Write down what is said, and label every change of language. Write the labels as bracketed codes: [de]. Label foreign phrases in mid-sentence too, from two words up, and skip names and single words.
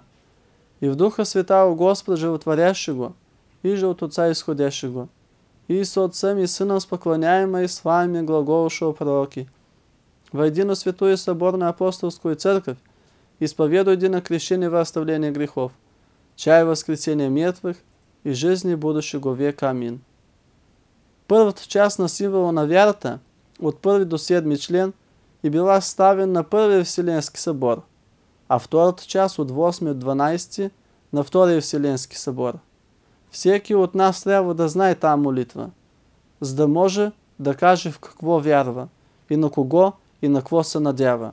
[cu] И в Духа Святаго Господа животворящего, и же от Отца исходящего, и со Отцем и Сыном споклоняемо и славами глаголшего пророки. Во едино святую соборную апостольскую церковь исповедуй едино крещение во оставление грехов, чай воскресения мертвых и жизни будущего века. Амин. [bg] Първата част на символа на вярата, от 1 до 7 член, е била ставен на Първия Вселенски събор, а втората част от 8 до 12 на Втория Вселенски събор. Всеки от нас трябва да знае тази молитва, за да може да каже в какво вярва, и на кого, и на какво се надява.